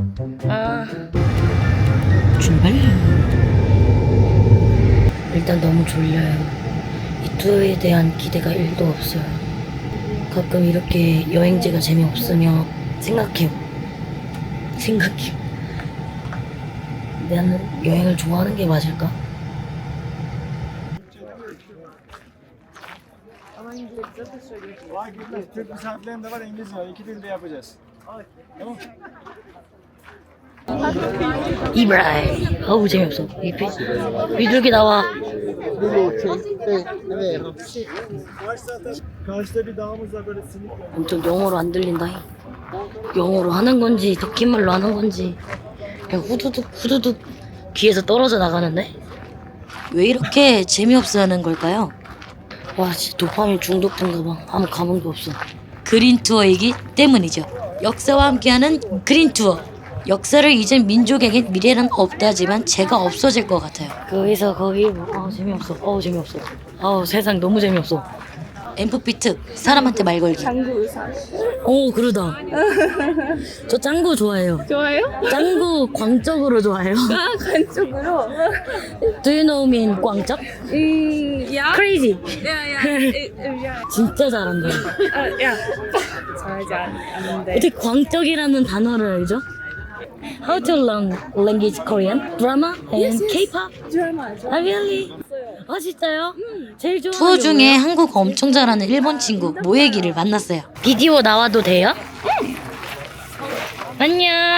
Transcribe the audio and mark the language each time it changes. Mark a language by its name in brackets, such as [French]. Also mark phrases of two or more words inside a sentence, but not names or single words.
[Korean] 출발. 일단 너무 졸려요. 이 투어에 대한 기대가 1도 없어요. 가끔 이렇게 여행지가 재미없으면 생각해요. 나는 여행을 좋아하는 게 맞을까? [Turkish] Türk misafirlerim de var, İngilizce var. İki dilde yapacağız. Tamam. [Korean] 이브라이. 어우 재미없어. 비둘기 나와. Karşıda bir dağımız var, böyle sinik var. 엄청 영어로 안 들린다. 영어로 하는 건지 터키말로 하는 건지 그냥 후두둑 귀에서 떨어져 나가는데? 왜 이렇게 재미없어하는 걸까요? 와 진짜 도파민 중독된가 봐. 아무 감흥도 없어. 그린 투어이기 때문이죠. 역사와 함께하는 그린 투어. 역사를 잊은 민족에게 미래는 없다지만 제가 없어질 것 같아요. 거기서 거기 재미없어. 세상 너무 재미없어. 엠프피트 사람한테 말 걸기. 짱구 의사. 오 그러다. 저 짱구 좋아해요. 좋아요? 짱구 광적으로 좋아해요. 간쪽으로. [English] Do you know me in 광적? [Korean] 야. [English] Crazy. [Korean] 야. 진짜 잘한다. 야. 잘하지 않는데. 어떻게 광적이라는 단어를 알죠? [English] How to learn language Korean? Drama and K-pop? [Korean] 드라마. really? 진짜요? 제일 좋아하는 투어 중에 한국어 엄청 잘하는 일본 친구 모에기를 만났어요. 비디오 나와도 돼요? 안녕.